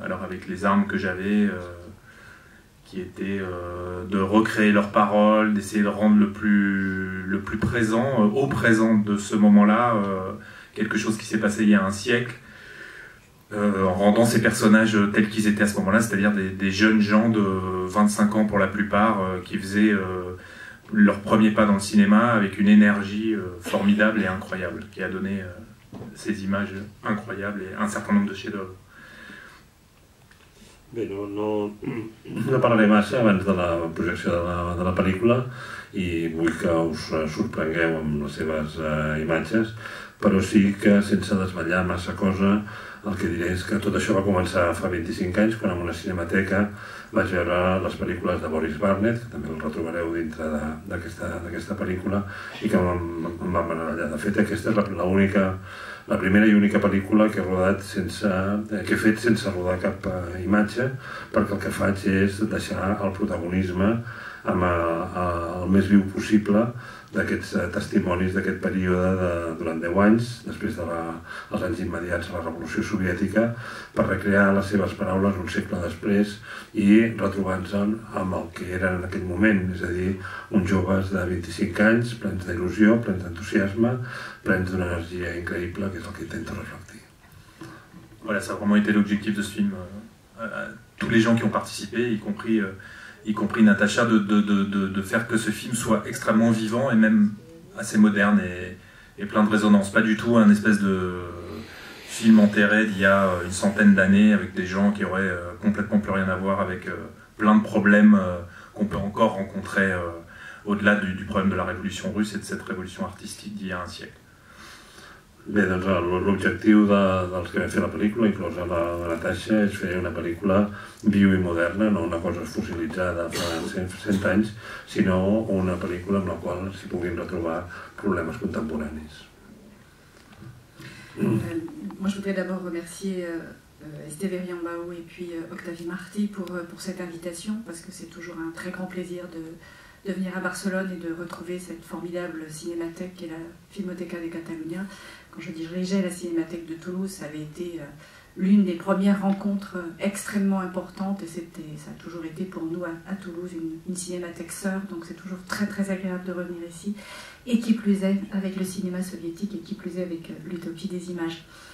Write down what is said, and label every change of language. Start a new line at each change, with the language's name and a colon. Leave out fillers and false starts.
French: Alors avec les armes que j'avais, qui étaient de recréer leurs paroles, d'essayer de rendre le plus présent, au présent de ce moment-là, quelque chose qui s'est passé il y a un siècle, en rendant ces personnages tels qu'ils étaient à ce moment-là, c'est-à-dire des jeunes gens de 25 ans pour la plupart, qui faisaient leur premier pas dans le cinéma avec une énergie formidable et incroyable, qui a donné ces images incroyables et un certain nombre de chefs-d'œuvre.
Catalan: Bé, no parlaré massa abans de la projecció de la pel·lícula i vull que us sorprengueu amb les seves imatges, però sí que sense desvetllar massa cosa el que diré és que tot això va començar fa 25 anys, quan en una cinemateca vaig veure les pel·lícules de Boris Barnett, que també el retrobareu dintre d'aquesta pel·lícula, i que em va meravellar. De fet, aquesta és la primera i única pel·lícula que he fet sense rodar cap imatge, perquè el que faig és deixar el protagonisme amb el més viu possible d'aquests testimonis d'aquest període durant 10 anys, després dels anys immediats a la Revolució Soviètica, per recrear les seves paraules un segle després i retrobar-se amb el que eren en aquell moment, és a dir, uns joves de 25 anys, plens d'il·lusió, plens d'entusiasme, plens d'una energia increïble, que és el que intento reflectir.
French: Voilà, ça a vraiment été l'objectif de ce film. Tous les gens qui ont participé, y compris Natasha, de faire que ce film soit extrêmement vivant et même assez moderne et plein de résonance. Pas du tout un espèce de film enterré d'il y a une centaine d'années avec des gens qui auraient complètement plus rien à voir, avec plein de problèmes qu'on peut encore rencontrer au-delà du problème de la révolution russe et de cette révolution artistique d'il y a un siècle.
Catalan: Bé, doncs l'objectiu dels que vam fer la pel·lícula, inclosa la Natasha, és fer una pel·lícula viu i moderna, no una cosa fossilitzada fa 100 anys, sinó una pel·lícula amb la qual s'hi puguin retrobar problemes contemporanis.
French: Moi, je voudrais d'abord remercier Esteve Riambao et puis Octavie Martí pour cette invitation, parce que c'est toujours un très grand plaisir de venir à Barcelone et de retrouver cette formidable cinémathèque qui est la Filmoteca de Catalunya. Quand je dirigeais la cinémathèque de Toulouse, ça avait été l'une des premières rencontres extrêmement importantes, et ça a toujours été pour nous à Toulouse une cinémathèque sœur, donc c'est toujours très très agréable de revenir ici, et qui plus est avec le cinéma soviétique, et qui plus est avec l'utopie des images.